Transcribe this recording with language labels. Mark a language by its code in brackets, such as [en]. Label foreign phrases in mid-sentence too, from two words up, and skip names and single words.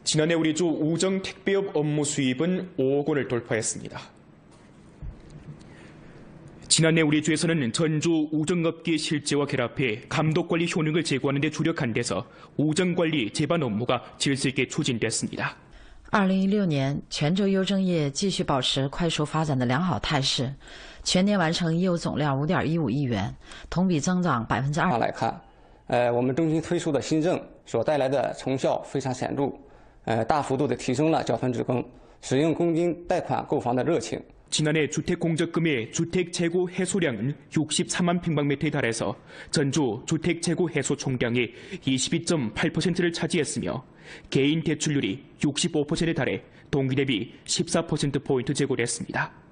[ko] 지난해 우리주 우정 택배업 업무 수입은 5억 원을 돌파했습니다. 지난해 우리주에서는 전주 우정업계 실제와 결합해 감독관리 효능을 제고하는 데 주력한 데서 우정관리 제반 업무가 질서 있게 추진됐습니다. [zh] 2016 年，泉州邮政业继续保持快速发展的良好态势，全年完成业务总量5.15亿元，同比增长2%。来看，我们中心推出的新政所带来的成效非常显著，大幅度的提升了缴存职工使用公金贷款购房的热情。 [ko] 지난해 주택공적금의 주택재고 해소량은 63만 평방미터에 달해서 전주 주택재고 해소 총량의 22.8%를 차지했으며 개인 대출률이 65%에 달해 동기 대비 14%포인트 제고됐습니다.